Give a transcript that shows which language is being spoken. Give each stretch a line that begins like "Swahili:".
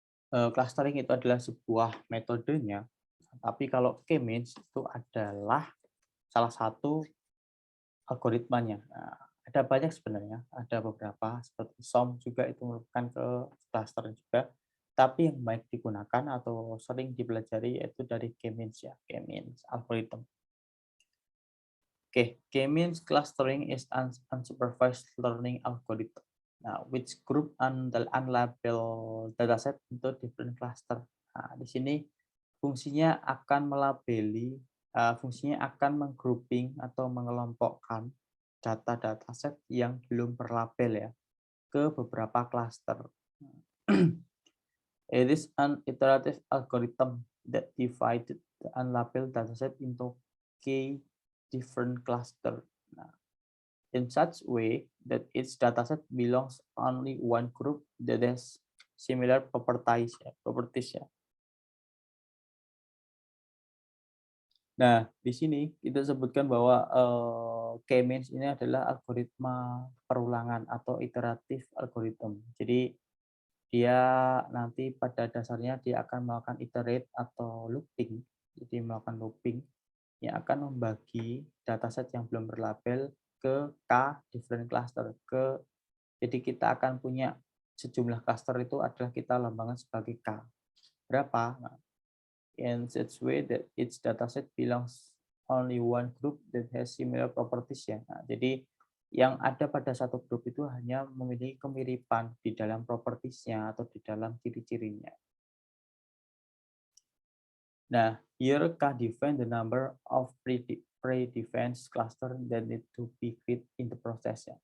Indonesian: Clustering itu adalah sebuah metodenya, tapi kalau K-means itu adalah salah satu algoritmanya. Nah, ada banyak sebenarnya, ada beberapa seperti SOM juga itu merupakan ke cluster juga. Tapi yang baik digunakan atau sering dipelajari yaitu dari K-means ya, K-means algorithm.
English: Oke, K-means clustering is unsupervised learning algorithm. Nah, which group unlabeled dataset into different cluster.
Indonesian: Nah, di sini fungsinya akan melabeli, fungsinya akan menggrouping atau mengelompokkan data-dataset yang belum berlabel ya ke beberapa cluster.
English: It is an iterative algorithm that divided the unlabeled dataset into k different cluster. Nah, in such way that each dataset belongs only one group that has similar properties ya.
Indonesian: Nah, di sini kita sebutkan bahwa K-means ini adalah algoritma perulangan atau iteratif algorithm. Jadi dia nanti pada dasarnya dia akan melakukan iterate atau looping. Jadi melakukan looping yang akan membagi dataset yang belum berlabel ke K different cluster. Jadi kita akan punya sejumlah cluster itu adalah kita lambangkan sebagai K. Berapa?
English: Nah, in such way that each dataset belongs only one group that has similar properties ya.
Indonesian: Nah, jadi yang ada pada satu grup itu hanya memiliki kemiripan di dalam propertiesnya atau di dalam ciri-cirinya.
English: Nah, here K define the number of pre-defined cluster that need to be created in the process ya.